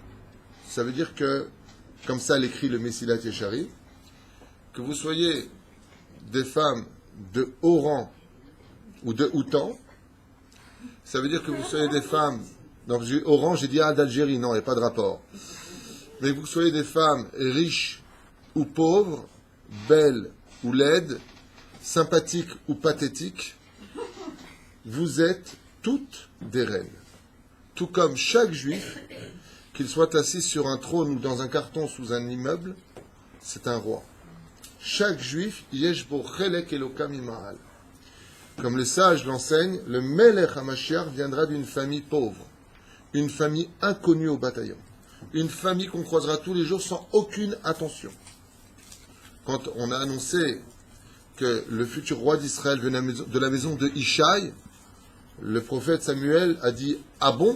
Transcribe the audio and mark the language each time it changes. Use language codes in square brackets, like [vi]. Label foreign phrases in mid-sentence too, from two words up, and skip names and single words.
[fr] Ça veut dire que, comme ça l'écrit le Messilat Yeshari, que vous soyez des femmes de haut rang ou de Houtan, ça veut dire que vous soyez des femmes, donc haut rang, j'ai dit d'Algérie, non, il n'y a pas de rapport, mais que vous soyez des femmes riches ou pauvres, belles ou laides, sympathiques ou pathétiques, vous êtes toutes des reines. Tout comme chaque juif, qu'il soit assis sur un trône ou dans un carton sous un immeuble, c'est un roi. Chaque juif, [he] יש בו חלק אלוקה ממעל. [fr] Comme les sages l'enseignent, le [he] מלך המשיח [fr] viendra d'une famille pauvre, une famille inconnue au bataillon, une famille qu'on croisera tous les jours sans aucune attention. Quand on a annoncé que le futur roi d'Israël venait de la maison de Ishaï, le prophète Samuel a dit « Ah bon?